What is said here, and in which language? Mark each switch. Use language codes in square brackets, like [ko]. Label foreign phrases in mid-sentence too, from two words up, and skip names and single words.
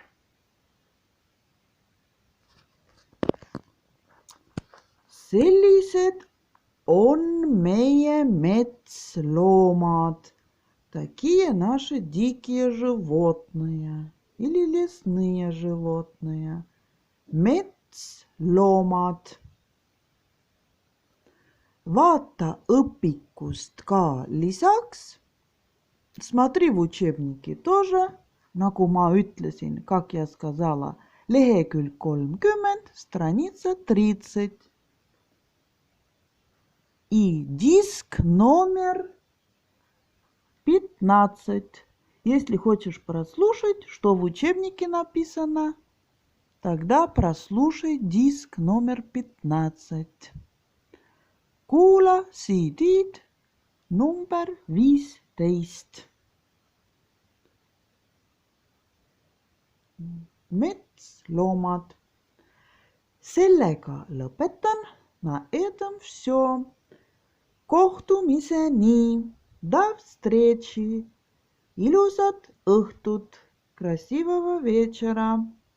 [et] Sellised on meie metsloomad. [ru] Такие наши дикие животные или лесные животные. [et] Metsloomad. Vaata õpikust ka lisaks. [ru] Смотри в учебнике тоже, [et] nagu ma ütlesin, [ru] как я сказала, lehekülg 30, страница 30. И диск номер 15. Если хочешь прослушать, что в учебнике написано, тогда прослушай диск номер 15. [et] Kuula CD number 15. Metsloomad. Sellega lõpetan. [ru] На этом все. Kohtumiseni. До встречи. [et] Ilusat õhtut. [ru] Красивого вечера.